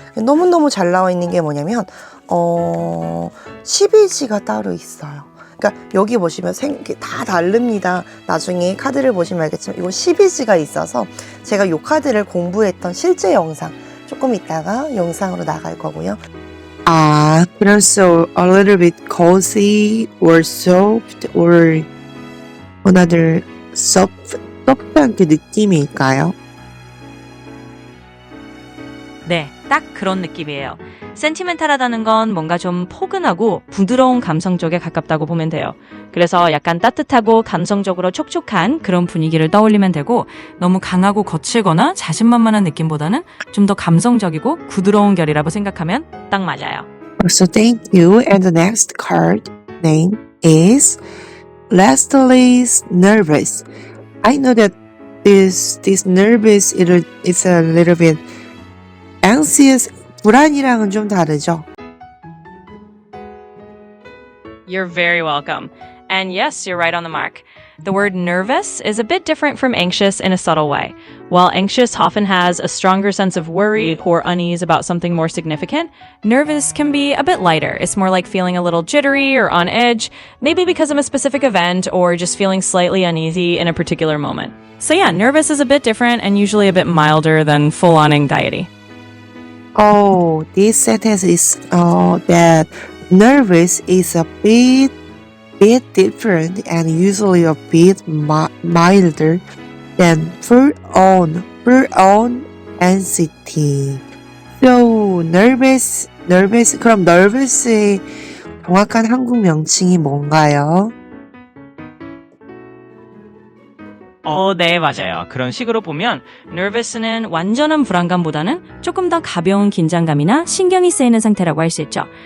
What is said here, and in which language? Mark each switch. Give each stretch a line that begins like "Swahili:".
Korean: 너무너무 잘 나와 있는 게 뭐냐면 12지가 따로 있어요. 그러니까 여기 보시면 다 다릅니다. 나중에 카드를 보시면 알겠지만 이거 12지가 있어서 제가 요 카드를 공부했던 실제 영상 조금 있다가 영상으로 나갈 거고요. 그래서
English: a little bit cozy or soft or another soft한
Korean: 그 느낌일까요? 네, 딱 그런 느낌이에요. 센티멘탈하다는 건 뭔가 좀 포근하고 부드러운 감성 쪽에 가깝다고 보면 돼요. 그래서 약간 따뜻하고 감성적으로 촉촉한 그런 분위기를 떠올리면 되고 너무 강하고 거칠거나 자신만만한 느낌보다는 좀 더 감성적이고 부드러운 결이라고 생각하면 딱 맞아요.
English: So thank you. And the next card name is Restless Nervous. I know that this nervous is a little bit anxious.
Korean: 불안이랑은 좀 다르죠?
English: You're very welcome. And yes, you're right on the mark. The word nervous is a bit different from anxious in a subtle way. While anxious often has a stronger sense of worry or unease about something more significant, nervous can be a bit lighter. It's more like feeling a little jittery or on edge, maybe because of a specific event or just feeling slightly uneasy in a particular moment. So yeah, nervous is a bit different and usually a bit milder than full-on anxiety. Oh, this sentence is that nervous is a bit different and usually a bit milder than full-on anxiety. So nervous
Korean: 그럼 nervous의 정확한 한국 명칭이 뭔가요? 네, 맞아요. 그런 식으로 보면 nervous는 완전한 불안감보다는 조금 더 가벼운 긴장감이나 신경이 쓰이는 상태라고 할 수 있죠.